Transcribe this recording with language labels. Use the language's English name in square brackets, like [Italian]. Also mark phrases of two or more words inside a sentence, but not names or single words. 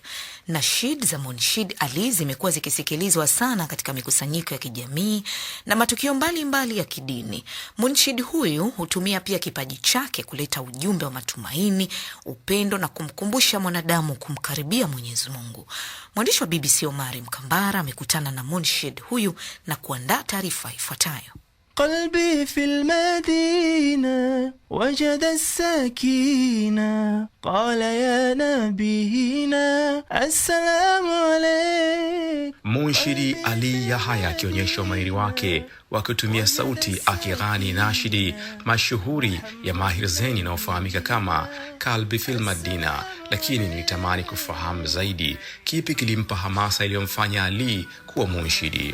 [Swahili] Nashid za Munshid Ali zimekuwa zikisikilizwa sana katika mikusanyiko ya kijamii na matukio mbalimbali ya kidini. Munshid huyu hutumia pia kipaji chake kuleta ujumbe wa matumaini, upendo na kumkumbusha mwanadamu kumkaribia Mwenyezi Mungu. Mwandishi wa BBC Omari Mkambara amekutana na Munshid huyu na kuandaa taarifa ifuatayo. [Arabic] قلبي في المدينة وجد السكينة قال يا نبينا السلام عليك. [Swahili] Munshidi Ali Yahya akionyesha umahiri wake wa kutumia sauti akighani nashidi mashuhuri ya Mahir Zain inayofahamika kama Kalbi fil Madina. Lakini nilitamani kufahamu zaidi kipi kilimpa hamasa iliyomfanya Ali kuwa munshidi.